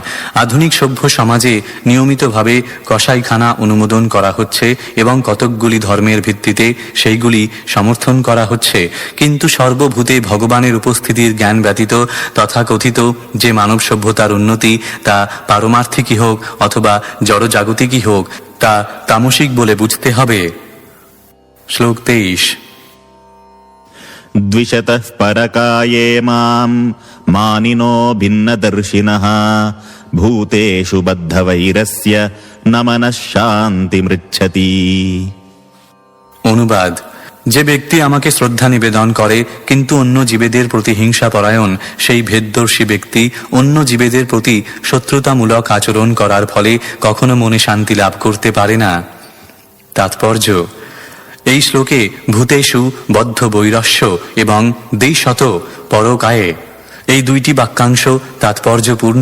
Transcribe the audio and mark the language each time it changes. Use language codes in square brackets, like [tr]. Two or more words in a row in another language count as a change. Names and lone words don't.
[bn] আধুনিক সভ্য সমাজে নিয়মিতভাবে কসাইখানা অনুমোদন করা হচ্ছে এবং কতকগুলি ধর্মের ভিত্তিতে সেইগুলি সমর্থন করা হচ্ছে, কিন্তু সর্বভূতে ভগবানের উপস্থিতির জ্ঞান ব্যতীত তথাকথিত যে মানব সভ্যতার উন্নতি, তা পারমার্থিকই হোক অথবা জড়জাগতিকই হোক, তা তামসিক বলে বুঝতে হবে। শ্লোক 23। [sa] द्विषतः परकाये माम् मानिनो भिन्नदर्शिनः भूतेषु बद्धवैरस्य न मनः शान्तिमृच्छति। [bn] অনুবাদ: যে ব্যক্তি আমাকে শ্রদ্ধা নিবেদন করে কিন্তু অন্য জীবেদের প্রতি হিংসা পরায়ণ, সেই ভেদদর্শী ব্যক্তি অন্য জীবেদের প্রতি শত্রুতামূলক আচরণ করার ফলে কখনো মনে শান্তি লাভ করতে পারে না। তাৎপর্য: এই শ্লোকে [sa] ভূতেষু বদ্ধ বৈরস্য [bn] এবং [sa] দ্বিশত পরকায়ে, [bn] এই দুইটি বাক্যাংশ তাৎপর্যপূর্ণ।